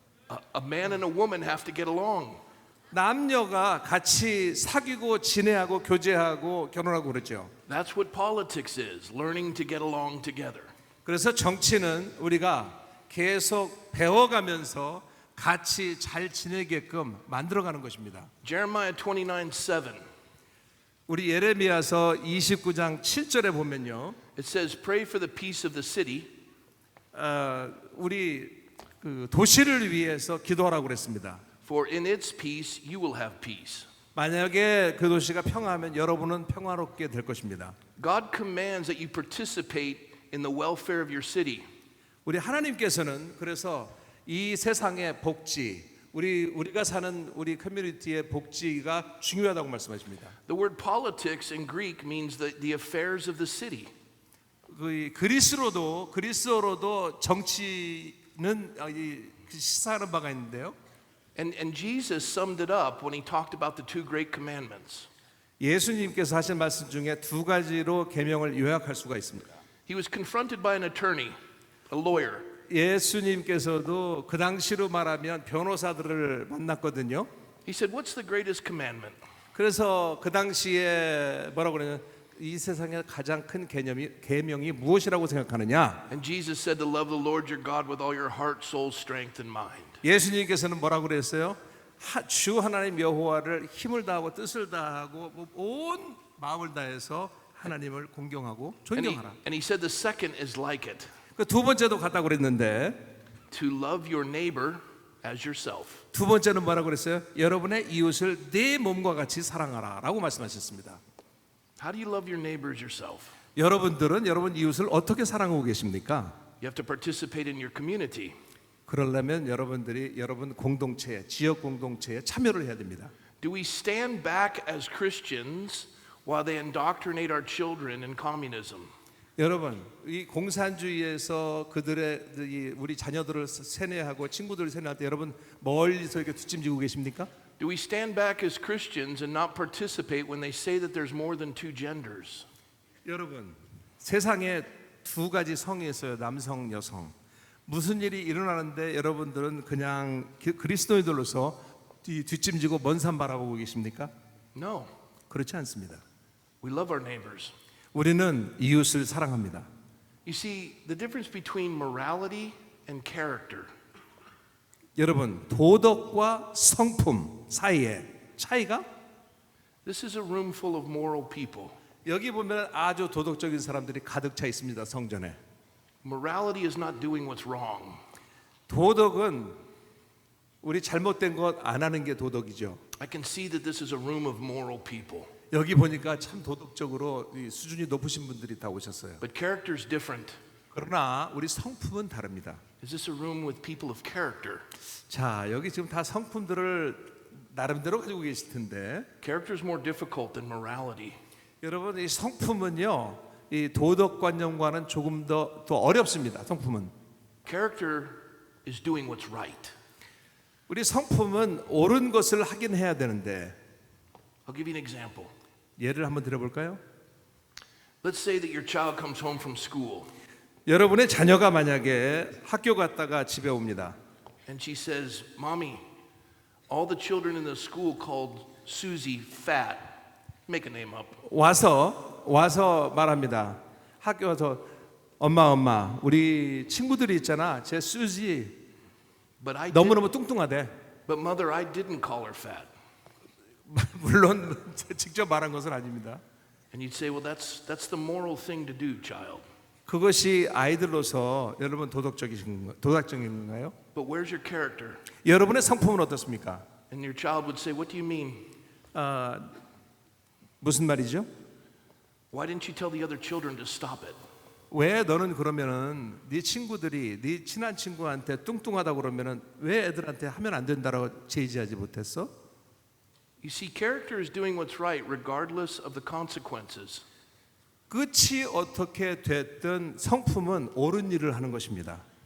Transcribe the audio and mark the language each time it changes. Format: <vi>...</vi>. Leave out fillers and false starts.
<en>A man and a woman have to get along.</en> <ko>남녀가 같이 사귀고 지내하고 교제하고 결혼하고 그러죠.</ko> <en>That's what politics is, learning to get along together.</en> <ko>그래서 정치는 우리가 계속 배워가면서 같이 잘 지내게끔 만들어가는 것입니다.</ko> <en>Jeremiah 29:7.</en> <ko>우리 예레미야서 29장 7절에 보면요,</ko> <en>It says, "Pray for the peace of the city."</en> <ko>우리 그 도시를 위해서 기도하라고 그랬습니다.</ko> <en>For in its peace you will have peace.</en> <ko>만약에 그 도시가 평화하면 여러분은 평화롭게 될 것입니다.</ko> <en>God commands that you participate in the welfare of your city.</en> <ko>우리 하나님께서는 그래서 이 세상의 복지, 우리가 사는 우리 커뮤니티의 복지가 중요하다고 말씀하십니다.</ko> <en>The word politics in Greek means the affairs of the city.</en> <ko>그리스어로도 정치는 시사하는 바가 있는데요.</ko> <en>And Jesus summed it up when he talked about the two great commandments.</en> <ko>예수님께서 하신 말씀 중에 두 가지로 계명을 요약할 수가 있습니다.</ko> <en>He was confronted by an attorney, a lawyer.</en> <ko>예수님께서도 그 당시로 말하면 변호사들을 만났거든요.</ko> <en>He said, "What's the greatest commandment?"</en> <ko>그래서 그 당시에 뭐라고 그러냐면 이 세상의 가장 큰 계명이 무엇이라고 생각하느냐?</ko> <en>And Jesus said to love the Lord your God with all your heart, soul, strength, and mind.</en> <ko>예수님께서는 뭐라고 그랬어요? 주 하나님 여호와를 힘을 다하고 뜻을 다하고 온 마음을 다해서 하나님을 공경하고 존경하라.</ko> <en>And he said the second is like it.</en> <ko>그 두 번째도 같다고 그랬는데</ko> <en>To love your neighbor as yourself.</en> <ko>두 번째는 뭐라고 그랬어요? 여러분의 이웃을 내 몸과 같이 사랑하라라고 말씀하셨습니다.</ko> <en>How do you love your neighbor as yourself?</en> <ko>여러분들은 여러분 이웃을 어떻게 사랑하고 계십니까?</ko> <en>You have to participate in your community.</en> <ko>그러려면 여러분들이 여러분 공동체에, 지역 공동체에 참여를 해야 됩니다.</ko> <en>Do we stand back as Christians while they indoctrinate our children in communism?</en> <ko>여러분, 이 공산주의에서 우리 자녀들을 세뇌하고 친구들을 세뇌할 때 여러분 멀리서 이렇게 뒷짐지고 계십니까?</ko> <en>Do we stand back as Christians and not participate when they say that there's more than two genders?</en> <ko>여러분, 세상에 두 가지 성이 있어요. 남성, 여성. 무슨 일이 일어나는데 여러분들은 그냥 그리스도인들로서 뒷짐지고 먼 산 바라보고 계십니까?</ko> <en>No.</en> <ko>그렇지 않습니다.</ko> <en>We love our neighbors.</en> <ko>우리는 이웃을 사랑합니다.</ko> <en>You see, the difference between morality and character</en> <ko>여러분, 도덕과 성품 사이의 차이가</ko> <en>this is a room full of moral people.</en> <ko>여기 보면 아주 도덕적인 사람들이 가득 차 있습니다. 성전에.</ko> <en>Morality is not doing what's wrong.</en> <ko>도덕은 우리 잘못된 것 안 하는 게 도덕이죠.</ko> <en>I can see that this is a room of moral people.</en> <ko>여기 보니까 참 도덕적으로 이 수준이 높으신 분들이 다 오셨어요.</ko> <en>But character is different.</en> <ko>그러나 우리 성품은 다릅니다.</ko> <en>Is this a room with people of character?</en> <ko>자, 여기 지금 다 성품들을 나름대로 가지고 계실 텐데</ko> <en>Character is more difficult than morality.</en> <ko>여러분 이 성품은요 이 도덕관념과는 조금 더 어렵습니다. 성품은</ko> <en>Character is doing what's right.</en> <ko>우리 성품은 옳은 것을 하긴 해야 되는데</ko> <en>I'll give you an example.</en> <ko>예를 한번 들어볼까요?</ko> <en>Let's say that your child comes home from school</en> <ko>여러분의 자녀가 만약에 학교 갔다가 집에 옵니다.</ko> <en>and she says, "Mommy, all the children in the school called Susie fat." Make a name up.</en> <ko>와서 말합니다. 학교 와서 엄마 우리 친구들이 있잖아. 제 수지</ko> <en>But I</en> <ko>너무너무 뚱뚱하대.</ko> <en>But mother, I didn't call her fat.</en> <ko>물론 직접 말한 것은 아닙니다.</ko> <en>And you'd say, "Well, that's the moral thing to do, child."</en> <ko>그것이 아이들로서 여러분 도덕적인 건가요?</ko> <en>But where's your character?</en> <ko>여러분의 성품은 어떻습니까?</ko> <en>And your child would say, "What do you mean?</en> <ko>무슨 말이죠?</ko> <en>Why didn't you tell the other children to stop it?"</en> <ko>왜 너는 그러면은 네 친구들이 네 친한 친구한테 뚱뚱하다고 그러면은 왜 애들한테 하면 안 된다라고 제지하지 못했어?</ko> <en>You see, character is doing what's right regardless of the consequences.</en> <ko>끝이 어떻게 됐든 성품은 옳은 일을 하는 것입니다.</ko>